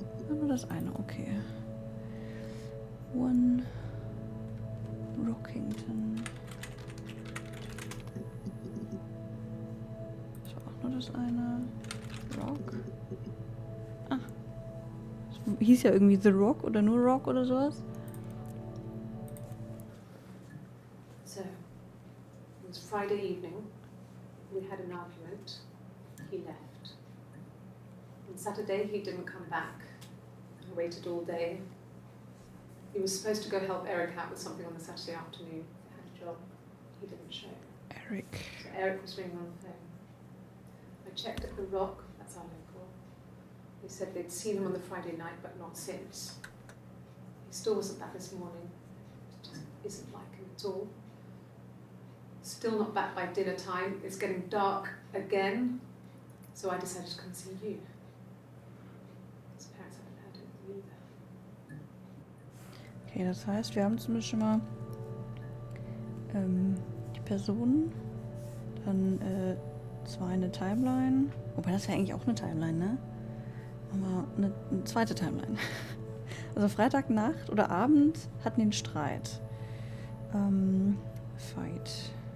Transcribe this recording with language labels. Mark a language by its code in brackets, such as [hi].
[de] Aber das eine, okay. One. Rockington. Das war auch nur das eine. Rock. Ah. Das hieß ja irgendwie The Rock oder nur Rock oder sowas. [en] So, it was Friday evening. We had an argument. He left. On Saturday, he didn't come back. I waited all day. He was supposed to go help Eric out with something on the Saturday afternoon. He had a job. He didn't show. Eric. So Eric was ringing on the phone. I checked at the Rock. That's our local. They said they'd seen him on the Friday night, but not since. He still wasn't back this morning. It just isn't like him at all. Still not back by dinner time. It's getting dark again. So I decided to come and see you. His parents haven't heard anything either. [de] Okay, das heißt, wir haben zumindest schon mal die Person, dann zwar eine Timeline, wobei das ja eigentlich auch eine Timeline, ne? Aber eine zweite Timeline. Also Freitagnacht oder Abend hatten den Streit. Fight.